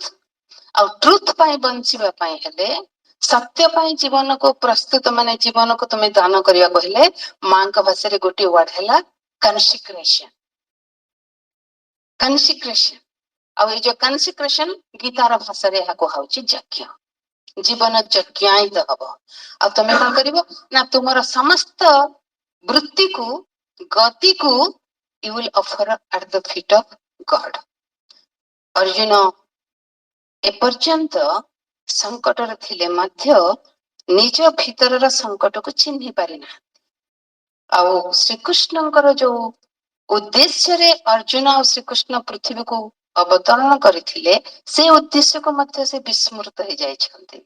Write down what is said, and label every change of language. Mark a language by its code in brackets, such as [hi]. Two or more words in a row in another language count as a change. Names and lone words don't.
[or] ଆଉ ଟ୍ରୁଥ ପାଇଁ ବଞ୍ଚିବା ପାଇଁ ହେଲେ, ସତ୍ୟ ପାଇଁ ଜୀବନକୁ ପ୍ରସ୍ତୁତ, ମାନେ ଜୀବନକୁ ତମେ ଦାନ କରିବାକୁ ହେଲେ, ମାଙ୍କ ଭାଷାରେ ଗୋଟିଏ ୱାର୍ଡ ହେଲା କନସିକ୍ରେସନ। କନସିକ୍ରେସନ। ଆଉ ଏଇ ଯୋଉ କନସିକ୍ରେସନ, ଗୀତାର ଭାଷାରେ ଏହା କୁହାଉଛି ଯଜ୍ଞ। ଜୀବନ ଯଜ୍ଞାୟିତ ହବ। ଆଉ ତମେ କଣ କରିବ? ନା ତୁମର ସମସ୍ତ ବୃତ୍ତିକୁ, ଗତିକୁ [en] you will offer at the feet of God. [or] ଅର୍ଜୁନ ଏପର୍ଯ୍ୟନ୍ତ ସଙ୍କଟରେ ଥିଲେ ମଧ୍ୟ ନିଜ ଭିତରର ସଙ୍କଟକୁ ଚିହ୍ନି ପାରିନାହାନ୍ତି। ଆଉ ଶ୍ରୀକୃଷ୍ଣଙ୍କର ଯୋଉ ଉଦ୍ଦେଶ୍ୟରେ ଅର୍ଜୁନ ଆଉ ଶ୍ରୀକୃଷ୍ଣ ପୃଥିବୀକୁ ଅବତରଣ କରିଥିଲେ, ସେ ଉଦ୍ଦେଶ୍ୟକୁ ମଧ୍ୟ ସେ ବିସ୍ମୃତ ହେଇଯାଇଛନ୍ତି।